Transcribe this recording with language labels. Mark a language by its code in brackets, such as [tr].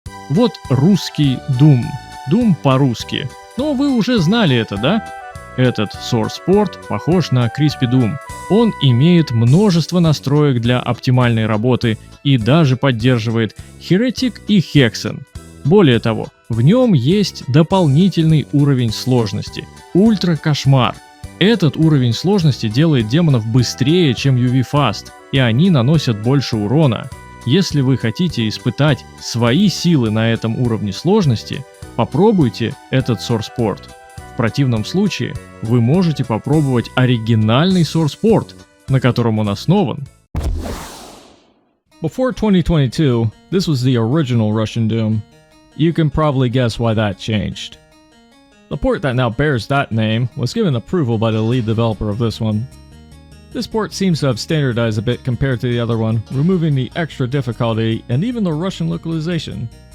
[ru] Вот Русский Doom. Doom по-русски. Но вы уже знали это, да? Этот source port похож на Crispy Doom. Он имеет множество настроек для оптимальной работы и даже поддерживает Heretic и Hexen. Более того, в нем есть дополнительный уровень сложности – Ультра-кошмар. Этот уровень сложности делает демонов быстрее, чем UV-Fast, и они наносят больше урона. Если вы хотите испытать свои силы на этом уровне сложности, попробуйте этот source port. В противном случае вы можете попробовать оригинальный source port, на котором он основан. [en] Before 2022, this was the original Russian Doom. You can probably guess why that changed. The port that now bears that name was given approval by the lead developer of this one. This port seems to have standardized a bit compared to the other one, removing the extra difficulty and even the Russian localization.